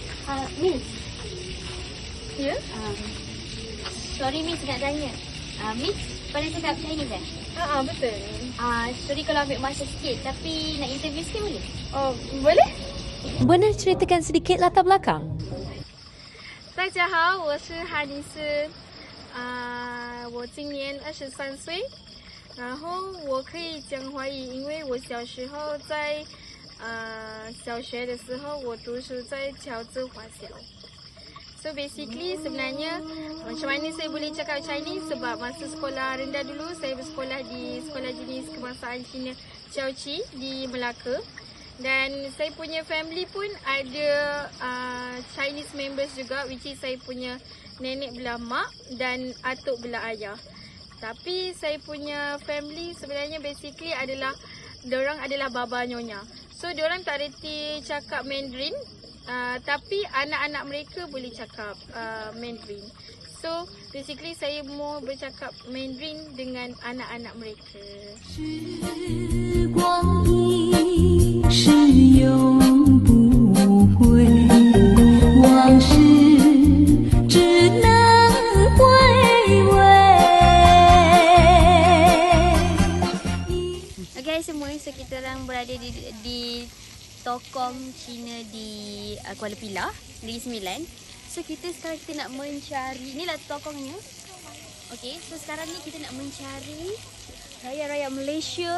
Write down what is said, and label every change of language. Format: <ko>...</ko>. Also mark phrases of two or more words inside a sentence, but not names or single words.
<ms>Miss. Ya? Sorry Miss nak tanya. Miss pada cakap Chinese kan? Betul. Sorry kalau ambil masa sikit tapi nak interview sikit boleh? Oh, boleh? Boleh ceritakan sedikit latar belakang?</ms> <zh>大家好，我是哈尼斯，我今年23岁，然后我可以讲华语，因为我小时候在小学的时候，我读书在乔治华小。</zh> <en>So basically</en> <ms>sebenarnya macam mana saya boleh cakap Chinese sebab masa sekolah rendah dulu saya bersekolah di Sekolah Jenis Kebangsaan Cina Chao-Chi di Melaka. Dan saya punya family pun ada Chinese members juga,</ms> <en>which is</en> <ms>saya punya nenek belah mak dan atuk belah ayah. Tapi saya punya family sebenarnya basically adalah diorang adalah baba nyonya. So diorang tak reti cakap Mandarin, tapi anak-anak mereka boleh cakap Mandarin.</ms> <en>So basically</en> <ms>saya mau bercakap Mandarin dengan anak-anak mereka.</ms> <zh>是永不回，往事只能回味。</zh> <ms>Okay semua, so kita orang berada di Tokong Cina di Kuala Pilah, Negeri Sembilan. So sekarang nak mencari, inilah tokongnya. Okay, so sekarang ni kita nak mencari rakyat-rakyat Malaysia.</ms>